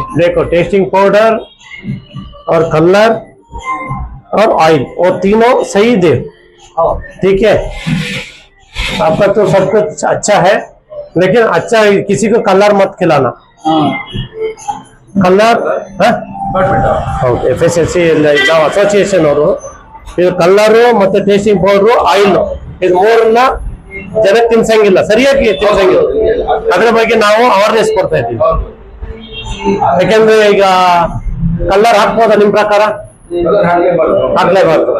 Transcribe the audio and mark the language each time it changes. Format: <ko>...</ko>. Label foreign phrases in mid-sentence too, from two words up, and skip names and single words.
<hi>देखो,</hi> <en>tasting powder</en> <hi>और कलर और ऑयल, वो तीनों सही दे, ठीक है? आपका तो सब कुछ अच्छा है, लेकिन अच्छा किसी को कलर मत खिलाना।</hi> <kn>कलर FSSC ನಾವು ಅಸೋಸಿಯೇಷನ್ ಅವರು ಇದು ಕಲ್ಲರು ಮತ್ತೆ</kn> <en>tasting powder oil</en> <kn>ಇದು ಮೂರನ್ನ ಜನಕ್ಕೆ ತಿನ್ಸಂಗಿಲ್ಲ, ಸರಿಯಾಗಿ ತಿನ್ಸಂಗಿಲ್ಲ. ಅದ್ರ ಬಗ್ಗೆ ನಾವು ಅವೇರ್ನೆಸ್ ಕೊಡ್ತಾ ಇದ್ದೀವಿ. ಯಾಕಂದ್ರೆ ಈಗ ಕಲ್ಲರ್ ಹಾಕ್ಬೋದಾ ನಿಮ್ ಪ್ರಕಾರ? ಹಾಕ್ಲೇಬಾರ್ದು.</kn>